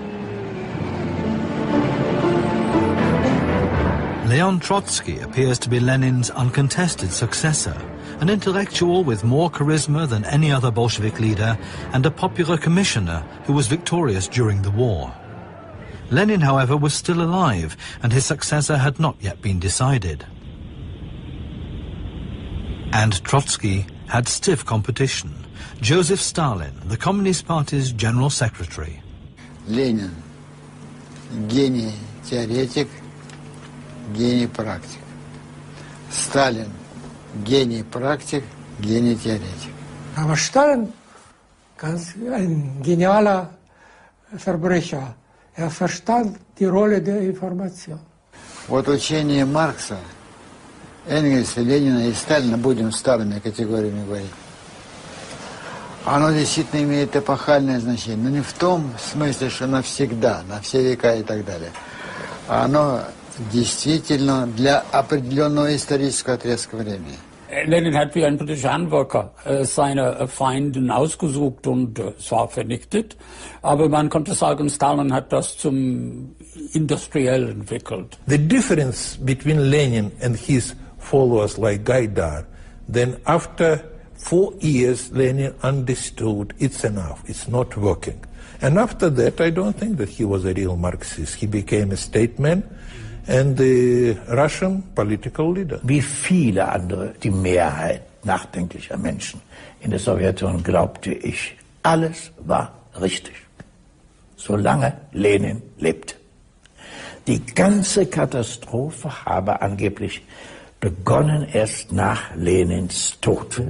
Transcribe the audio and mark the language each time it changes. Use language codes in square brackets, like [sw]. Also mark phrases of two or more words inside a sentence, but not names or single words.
[en] Leon Trotsky appears to be Lenin's uncontested successor, an intellectual with more charisma than any other Bolshevik leader and a popular commissioner who was victorious during the war. Lenin, however, was still alive and his successor had not yet been decided. And Trotsky had stiff competition. Joseph Stalin, the Communist Party's general secretary. [ru] Lenin, гений теоретик, гений практик. Stalin, гений практик, гений теоретик. [de] Aber Stalin, ein genialer Verbrecher, er verstand die Rolle der Information. [ru] Вот учение Маркса, Энгельса, Ленина и Сталина, будем старыми категориями говорить, оно действительно имеет эпохальное значение, но не в том смысле, что навсегда, на все века и так далее. А оно действительно для определенного исторического отрезка времени. [de] Lenin hat wie ein britischer Handwerker seine Feinden ausgesucht und zwar vernichtet, aber man konnte sagen, Stalin hat das zum Industriell entwickelt. [en] The difference between Lenin and his followers like Gaidar, then after 4 years Lenin understood it's enough, it's not working. And after that I don't think that he was a real Marxist. He became a statesman and the Russian political leader. [de] Wie viele andere, die Mehrheit nachdenklicher Menschen in der Sowjetunion glaubte ich, alles war richtig, solange Lenin lebte. Die ganze Katastrophe habe angeblich begonnen erst nach Lenins Tod.